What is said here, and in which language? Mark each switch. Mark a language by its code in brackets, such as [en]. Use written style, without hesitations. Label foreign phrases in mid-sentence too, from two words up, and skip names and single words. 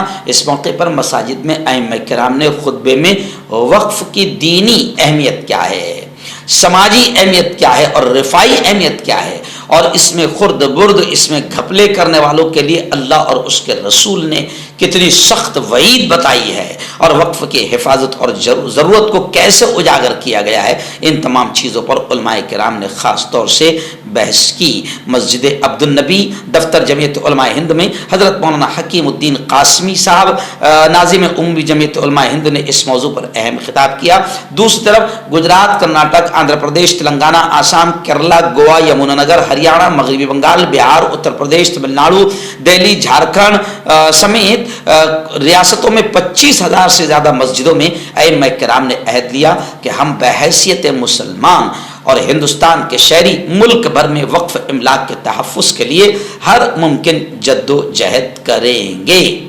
[ur] اس موقع پر مساجد میں ائمہ کرام نے خطبے میں وقف کی دینی اہمیت کیا ہے، سماجی اہمیت کیا ہے اور رفاعی اہمیت کیا ہے، اور اس میں خرد برد، اس میں گھپلے کرنے والوں کے لیے اللہ اور اس کے رسول نے کتنی سخت وعید بتائی ہے، اور وقف کی حفاظت اور ضرورت کو کیسے اجاگر کیا گیا ہے، ان تمام چیزوں پر علماء کرام نے خاص طور سے بحث کی. مسجد عبد النبی دفتر جمعیت علماء ہند میں حضرت مولانا حکیم الدین قاسمی صاحب ناظم عمومی جمعیت علماء ہند نے اس موضوع پر اہم خطاب کیا. دوسری طرف گجرات، کرناٹک، آندھرا پردیش، تلنگانہ، آسام، کیرلا، گوا، یمنا نگر، ہریانہ، مغربی بنگال، بہار، اتر پردیش، تمل ناڈو، دہلی، جھارکھنڈ سمیت ریاستوں میں 25,000 سے زیادہ مسجدوں میں ائمہ کرام نے عہد لیا کہ ہم بحیثیت مسلمان اور ہندوستان کے شہری ملک بھر میں وقف املاک کے تحفظ کے لیے ہر ممکن جد و جہد کریں گے.